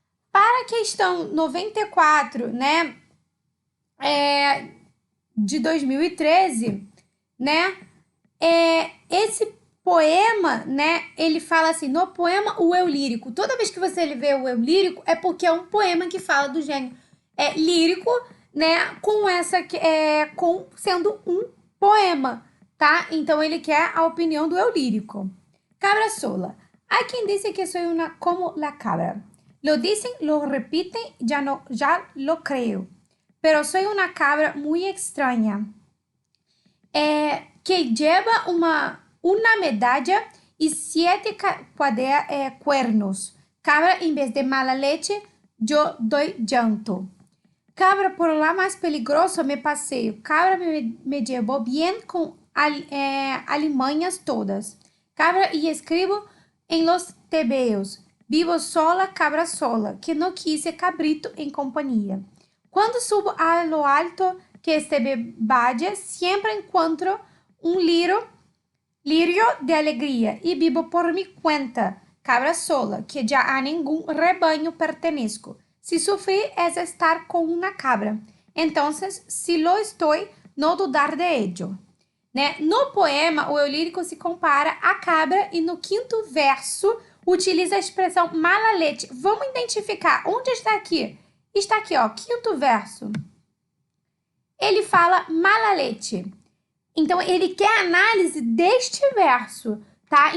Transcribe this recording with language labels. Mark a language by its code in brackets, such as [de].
[pt] Para a questão 94, né, de 2013, né, esse poema, né, ele fala assim, no poema o eu lírico. Toda vez que você vê o eu lírico, é porque é um poema que fala do gênero lírico, né, com sendo um poema, tá? Então ele quer a opinião do eu lírico. [es] Cabra sola. Hay quien dice que soy una como la cabra. Lo dicen, lo repiten, ya lo creo. Pero soy una cabra muy extraña. Que lleva una medalla y 7 cuernos. Cabra, en vez de mala leche, yo doy llanto. Cabra, por la más peligroso me paseo. Cabra me llevó bien con alimañas todas. Cabra y escribo en los tebeos. Vivo sola, cabra sola, que no quise cabrito en compañía. Cuando subo a lo alto que este valle, siempre encuentro un lirio de alegría y vivo por mi cuenta, cabra sola, que ya a ningún rebaño pertenezco. Si sufrir es estar con una cabra, entonces, si lo estoy, no dudar de ello. [pt] Né? No poema, o eu lírico se compara à cabra e no quinto verso utiliza a expressão malalete. Vamos identificar onde está aqui. Está aqui, ó, quinto verso. Ele fala malalete. Então, ele quer análise deste verso, tá?